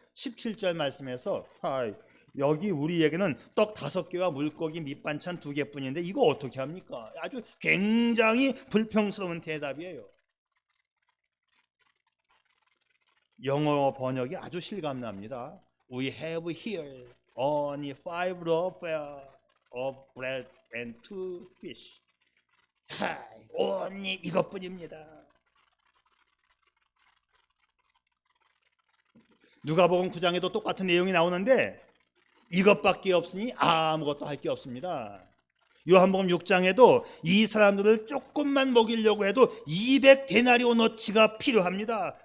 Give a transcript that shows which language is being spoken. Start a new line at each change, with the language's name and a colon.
Korean: 17절 말씀에서 여기 우리에게는 떡 5개와 물고기 밑반찬 2개뿐인데 이거 어떻게 합니까? 아주 굉장히 불평스러운 대답이에요. 영어 번역이 아주 실감납니다.
English: We have here only 5 loaves of bread and 2 fish.
Korean: only 이것뿐입니다. 누가복음 9장에도 똑같은 내용이 나오는데 이것밖에 없으니 아무것도 할 게 없습니다. 요한복음 6장에도 이 사람들을 조금만 먹이려고 해도 200데나리오너치가 필요합니다.